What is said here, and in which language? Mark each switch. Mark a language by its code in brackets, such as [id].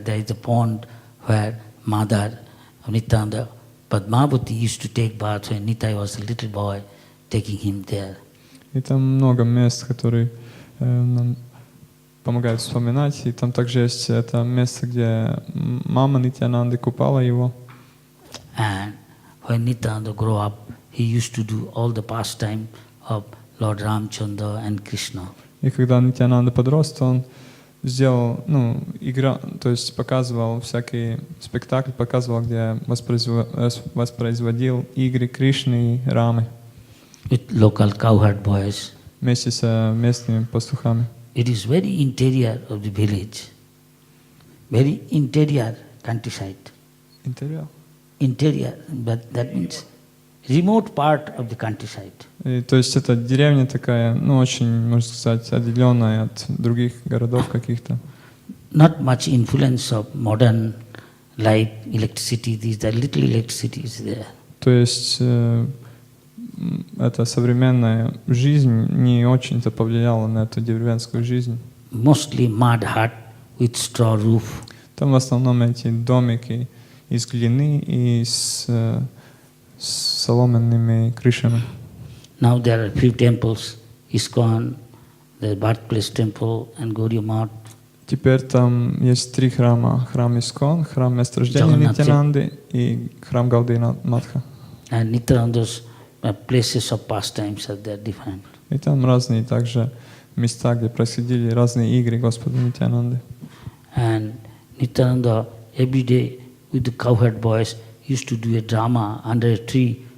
[en] There is a pond where mother of Nityananda, Padmavati, used to take bath when Nitai was a little boy, taking him there. [ru] И там много мест, которые нам помогают вспоминать. И там также есть это место, где мама Нитьянанды купала его. [en] And when Nityananda grew up, he used to do all the pastime of Lord Ramchandra and Krishna. [ru] И когда Нитьянанда подрос, то он сделал, игра, то есть показывал всякие спектакли, показывал, где воспроизводил игры Кришны и Рамы [en] With local cowherd boys. [ru] вместе с местными пастухами. [en] It is very interior of the village. Very interior countryside. [ru] Интерьер. [en] Interior, but that means remote part of the countryside. [ru] И, то есть это деревня такая, очень, можно сказать, отделенная от других городов каких-то. [en] Not much influence of modern life, electricity, these are little electricity is there. [ru] То есть эта современная жизнь не очень-то повлияла на эту деревенскую жизнь. [en] Mostly mud hut with straw roof. [ru] Там в основном эти домики из глины и с соломенными крышами. [en] Now there are few temples, ISKCON, the birthplace temple and Gaudiya Math. [ru] Теперь там есть 3 храма. Храм Искон, храм месторождения Нитьянанды и храм Гаудия Матха. [en] And Nityananda's places of pastimes are there different. [ru] И там разные также места, где происходили разные игры Господа Нитьянанды. [en] And Nityananda every day with the cowherd boys used to do a drama under a tree.